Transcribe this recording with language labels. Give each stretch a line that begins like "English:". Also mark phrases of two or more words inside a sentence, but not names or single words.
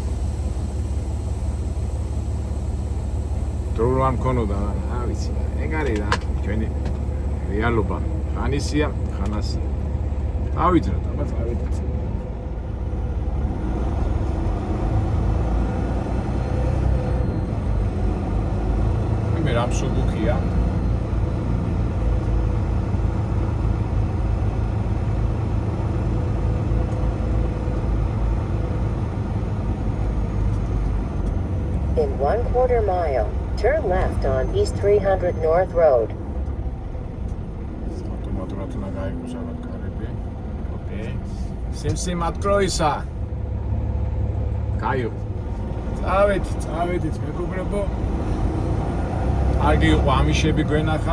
Georgian: დრო არ მქონოდა, რა ვიცი, ეგ არის რა, ჩვენი რეალობა. ხან ისია, ხან ასია. დავიძრათ, აბა წავედით. მე რამ სუბუქია.
English: In 1/4 mile, turn left on East 300 North Road.
Georgian: ავტომატურად უნდა გაიგოს ალბათ კარები. ოკეი.
Russian: сим-сим откройся.
Georgian: გაიგო. წავედით მეგობრებო. კარგი იყო ამიშები გვენახა.